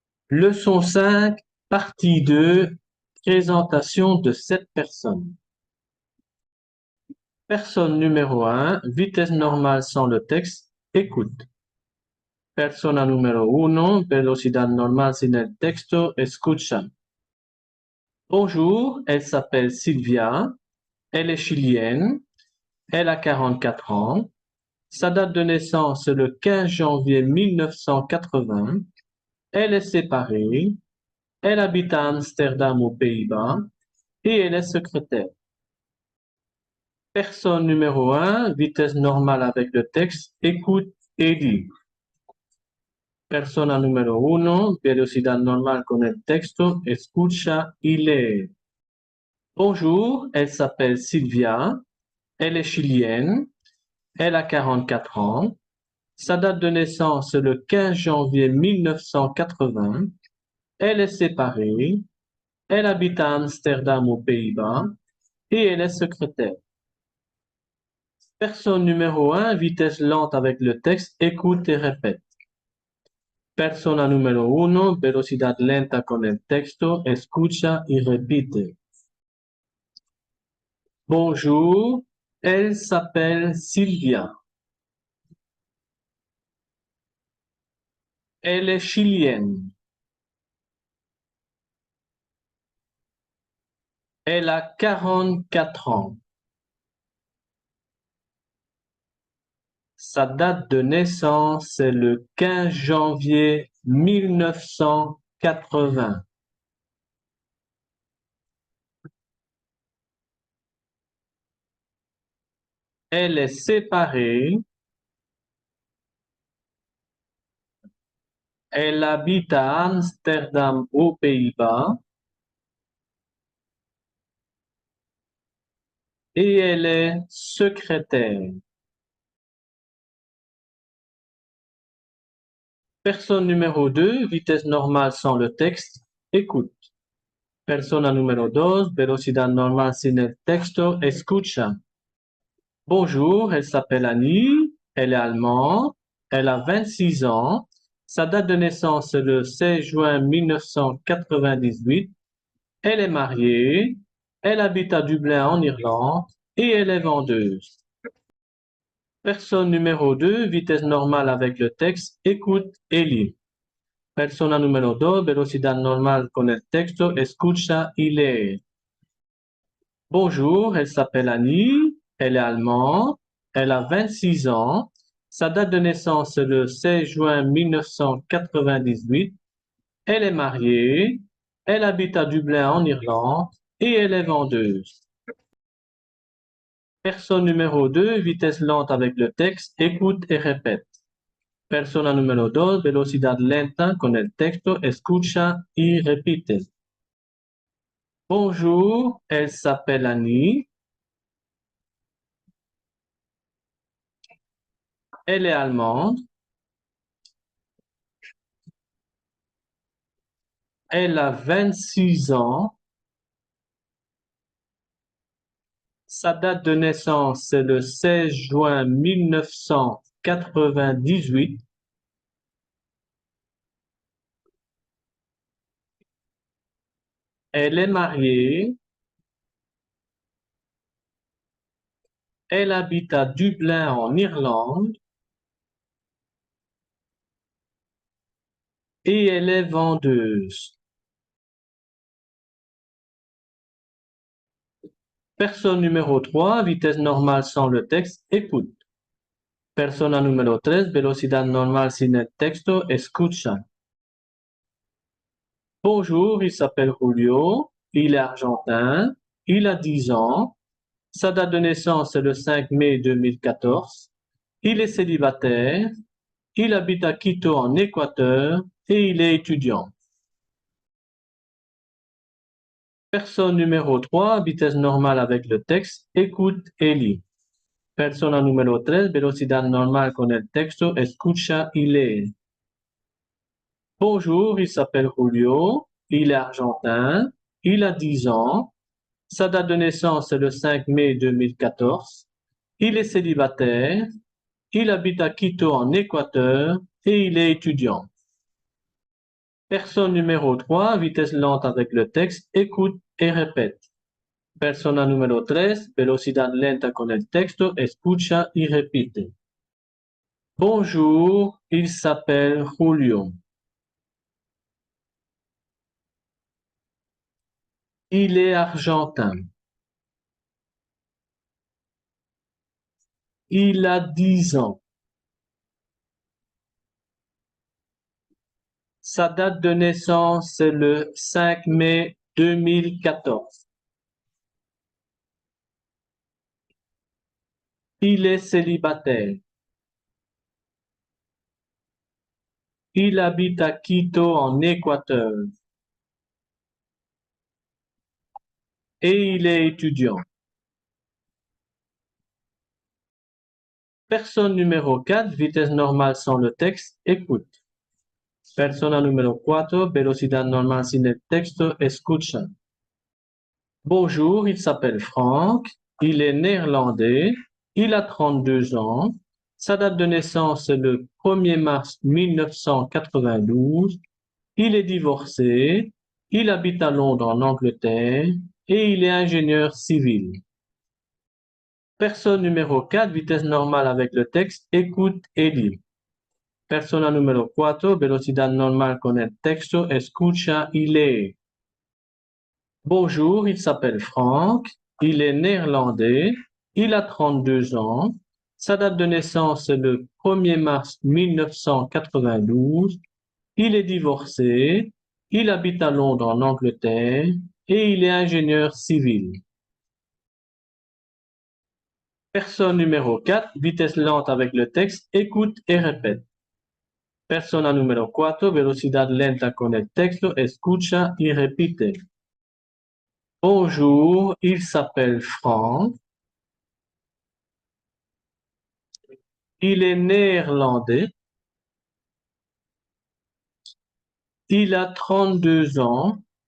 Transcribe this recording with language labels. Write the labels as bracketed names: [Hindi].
[French] Leçon 5, partie 2, présentation de 7 personnes. Personne numéro 1, vitesse normale sans le texte, écoute. [Spanish] Persona número 1, velocidad normal sin el texto, escucha. [French] Bonjour, elle s'appelle Sylvia, elle est chilienne, elle a 44 ans, sa date de naissance est le 15 janvier 1980, elle est séparée, elle habite à Amsterdam aux Pays-Bas et elle est secrétaire. Personne numéro 1, vitesse normale avec le texte, écoute et lit. [Spanish] Persona número 1, velocidad normal con el texto, escucha y lee. [French] Bonjour, elle s'appelle Sylvia, elle est chilienne, elle a 44 ans, sa date de naissance est le 15 janvier 1980, elle est séparée, elle habite à Amsterdam aux Pays-Bas et elle est secrétaire. Personne numéro 1, vitesse lente avec le texte, écoute et répète. [Spanish] Persona número 1, velocidad lenta con el texto, escucha y repite. [French] Bonjour, elle s'appelle Sylvia. Elle est chilienne. Elle a 44 ans. Sa date de naissance est le 15 janvier 1980. Elle est séparée. Elle habite à Amsterdam aux Pays-Bas. Et elle est secrétaire. Personne numéro 2, vitesse normale sans le texte, écoute. [Spanish] Persona número 2, velocidad normal sin el texto, escucha. [French] Bonjour, elle s'appelle Annie, elle est allemande, elle a 26 ans, sa date de naissance est le 16 juin 1998, elle est mariée, elle habite à Dublin en Irlande et elle est vendeuse. Personne numéro 2, vitesse normale avec le texte, écoute et lit. [Spanish] Persona número 2, velocidad normal con el texto, escucha y lee. [French] Bonjour, elle s'appelle Annie, elle est allemande, elle a 26 ans, sa date de naissance est le 16 juin 1998, elle est mariée, elle habite à Dublin en Irlande et elle est vendeuse. Personne numéro 2, vitesse lente avec le texte, écoute et répète. [Spanish] Persona número 2, velocidad lenta con el texto, escucha y repite. [French] Bonjour, elle s'appelle Annie. Elle est allemande. Elle a 26 ans. Sa date de naissance est le 16 juin 1998. Elle est mariée. Elle habite à Dublin en Irlande. Et elle est vendeuse. Personne numéro 3, vitesse normale sans le texte, écoute. [Spanish] Persona número 3, velocidad normal sin el texto, escucha. [French] Bonjour, il s'appelle Julio, il est argentin, il a 10 ans, sa date de naissance est le 5 mai 2014, il est célibataire, il habite à Quito en Équateur et il est étudiant. Personne numéro 3, vitesse normale avec le texte, écoute et lit. [Spanish] Persona número 3, velocidad normal con el texto, escucha y lee. [French] Bonjour, il s'appelle Julio, il est argentin, il a 10 ans, sa date de naissance est le 5 mai 2014, il est célibataire, il habite à Quito en Équateur et il est étudiant. Personne numéro 3, vitesse lente avec le texte, écoute et répète. [Spanish] Persona número 3, velocidad lenta con el texto, escucha y repite. [French] Bonjour, il s'appelle Julio. Il est argentin. Il a 10 ans. Sa date de naissance est le 5 mai 2014. Il est célibataire. Il habite à Quito en Équateur. Et il est étudiant. Personne numéro 4, vitesse normale sans le texte, écoute. [Spanish] Persona número 4, velocidad normal sin el texto, escucha. [French] Bonjour, il s'appelle Franck, il est néerlandais, il a 32 ans, sa date de naissance est le 1er mars 1992, il est divorcé, il habite à Londres en Angleterre et il est ingénieur civil. Personne numéro 4, vitesse normale avec le texte, écoute et lit. [Spanish] Persona número 4, velocidad normal con el texto, escucha y lee. [French] Bonjour, il s'appelle Franck, il est néerlandais, il a 32 ans, sa date de naissance est le 1er mars 1992, il est divorcé, il habite à Londres en Angleterre et il est ingénieur civil. Personne numéro 4, vitesse lente avec le texte, écoute et répète. [Spanish] Persona número 4, velocidad lenta con el texto, escucha y repite. [French] Bonjour, il s'appelle Franck. Il est néerlandais. Il a 32 ans.